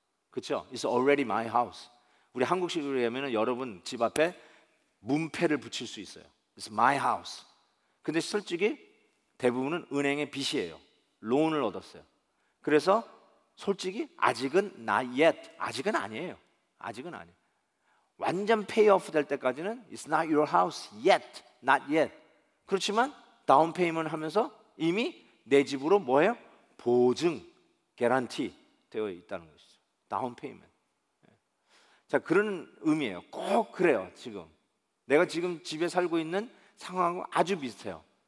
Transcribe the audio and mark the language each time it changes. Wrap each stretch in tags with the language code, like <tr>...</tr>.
<ko>그렇죠?</ko> <en>It's already my house.</en> <ko>우리 한국식으로 하면은 여러분 집 앞에 문패를 붙일 수 있어요.</ko> <en>It's my house.</en> <ko>근데 솔직히 대부분은 은행의 빚이에요. 론을 얻었어요. 그래서 솔직히 아직은</ko> <en>not yet.</en> <ko>아직은 아니에요. 아직은 아니에요. 완전 페이오프 될 때까지는</ko> <en>It's not your house yet. Not yet.</en> <ko>그렇지만 다운 페이먼트 하면서 이미 내 집으로 뭐예요? 보증, 개런티 되어 있다는 것이죠. 다운 페이먼트. 자, 그런 의미예요. 꼭 그래요. 지금 내가 지금 집에 살고 있는 상황하고 아주 비슷해요.</ko>